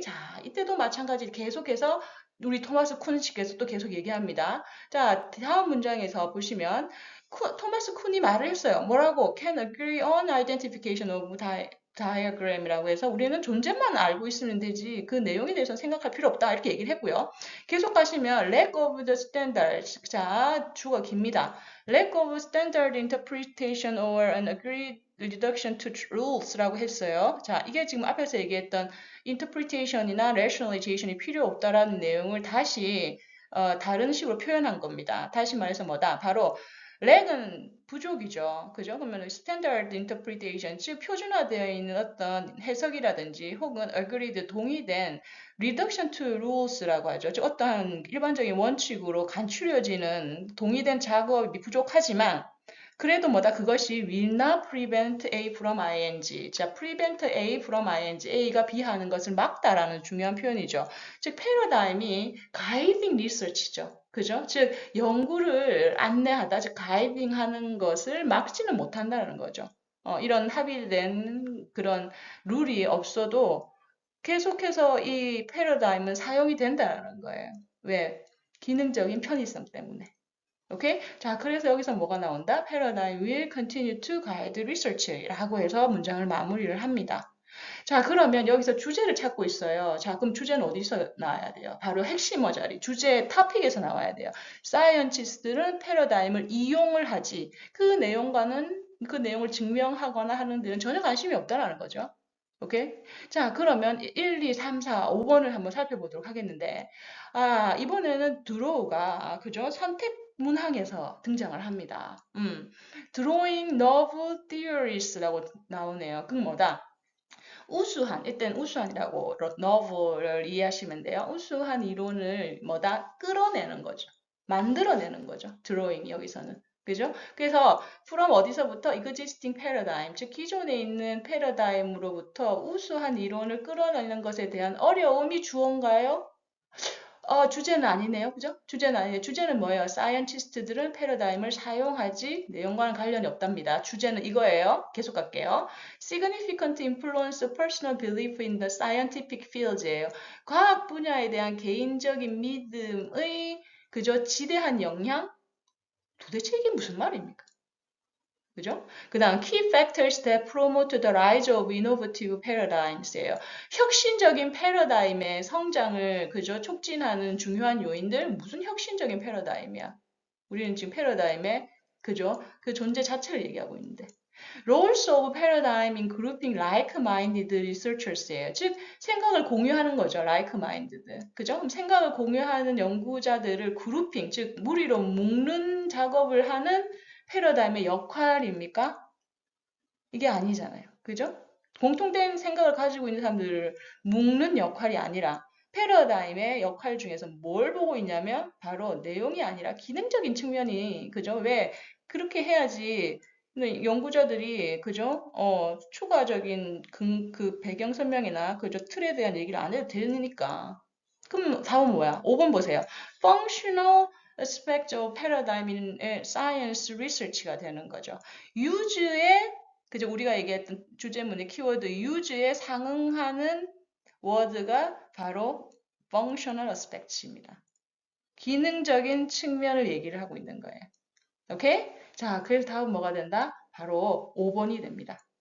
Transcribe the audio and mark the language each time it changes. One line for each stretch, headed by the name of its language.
Korean: 자, 이때도 마찬가지 계속해서 우리 토마스 쿤씨께서 또 계속 얘기합니다. 자, 다음 문장에서 보시면 토마스 쿤이 말을 했어요. 뭐라고?
English: Can agree on identification of
Korean: diagram이라고 해서 우리는 존재만 알고 있으면 되지 그 내용에 대해서 생각할 필요 없다 이렇게 얘기를 했고요. 계속 가시면
English: lack of the standards.
Korean: 자, 주가 깁니다.
English: lack of standard interpretation or an agreed reduction to rules라고
Korean: 했어요. 자, 이게 지금 앞에서 얘기했던 interpretation이나 rationalization이 필요 없다라는 내용을 다시 다른 식으로 표현한 겁니다. 다시 말해서 뭐다? 바로 렉은 부족이죠. 그죠? 그러면
English: standard interpretation,
Korean: 즉 표준화되어 있는 어떤 해석이라든지 혹은 agreed, 동의된
English: reduction to rules
Korean: 라고 하죠. 즉 어떠한 일반적인 원칙으로 간추려지는 동의된 작업이 부족하지만 그래도 뭐다? 그것이
English: will not prevent A from ing. 자, prevent A from ing.
Korean: A가 B하는 것을 막다라는 중요한 표현이죠. 즉, 패러다임이
English: guiding research
Korean: 죠. 그죠? 즉, 연구를 안내하다, 즉, guiding 하는 것을 막지는 못한다는 거죠. 이런 합의된 그런 룰이 없어도 계속해서 이 패러다임은 사용이 된다는 거예요. 왜? 기능적인 편의성 때문에. 오케이? 자, 그래서 여기서 뭐가 나온다?
English: Paradigm will continue to guide research라고
Korean: 해서 문장을 마무리를 합니다. 자, 그러면 여기서 주제를 찾고 있어요. 자, 그럼 주제는 어디서 나와야 돼요? 바로 핵심어 자리, 주제 토픽에서 나와야 돼요. 사이언티스트들은 패러다임을 이용을 하지 그 내용과는 그 내용을 증명하거나 하는 데는 전혀 관심이 없다라는 거죠. 오케이? 자, 그러면 1, 2, 3, 4, 5번을 한번 살펴보도록 하겠는데, 이번에는 드로우가, 그죠? 선택 문항에서 등장을 합니다.
English: Drawing novel theories라고
Korean: 나오네요. 그 뭐다? 우수한, 일단 우수한이라고 novel을 이해하시면 돼요. 우수한 이론을 뭐다? 끌어내는 거죠. 만들어내는 거죠. 드로잉 여기서는. 그죠? 그래서 from 어디서부터
English: existing paradigm,
Korean: 즉 기존에 있는 패러다임으로부터 우수한 이론을 끌어내는 것에 대한 어려움이 주어인가요? 주제는 아니네요. 그죠? 주제는 아니에요. 주제는 뭐예요? 사이언티스트들은 패러다임을 사용하지 내용과는 관련이 없답니다. 주제는 이거예요. 계속 갈게요.
English: Significant influence of personal belief in the scientific fields예요.
Korean: 과학 분야에 대한 개인적인 믿음의 그저 지대한 영향? 도대체 이게 무슨 말입니까? 그죠? 그 다음
English: key factors that promote the rise of innovative paradigms예요.
Korean: 혁신적인 패러다임의 성장을 그죠? 촉진하는 중요한 요인들 무슨 혁신적인 패러다임이야? 우리는 지금 패러다임의 그죠? 그 존재 자체를 얘기하고 있는데.
English: Roles of paradigm in grouping like-minded researchers예요.
Korean: 즉 생각을 공유하는 거죠. like-minded. 그죠? 그럼 생각을 공유하는 연구자들을 그룹핑, 즉 무리로 묶는 작업을 하는 패러다임의 역할입니까? 이게 아니잖아요. 그죠? 공통된 생각을 가지고 있는 사람들을 묶는 역할이 아니라 패러다임의 역할 중에서 뭘 보고 있냐면 바로 내용이 아니라 기능적인 측면이 그죠? 왜 그렇게 해야지 연구자들이 그죠? 추가적인 그 배경 설명이나 그죠? 틀에 대한 얘기를 안 해도 되니까. 그럼 답은 뭐야? 5번 보세요.
English: Functional aspect of paradigm in science research가
Korean: 되는 거죠. use의 그죠? 우리가 얘기했던 주제문의 키워드 use에 상응하는 워드가 바로 functional aspect입니다. 기능적인 측면을 얘기를 하고 있는 거예요. 오케이? 자, 그래서 다음 뭐가 된다? 바로 5번이 됩니다.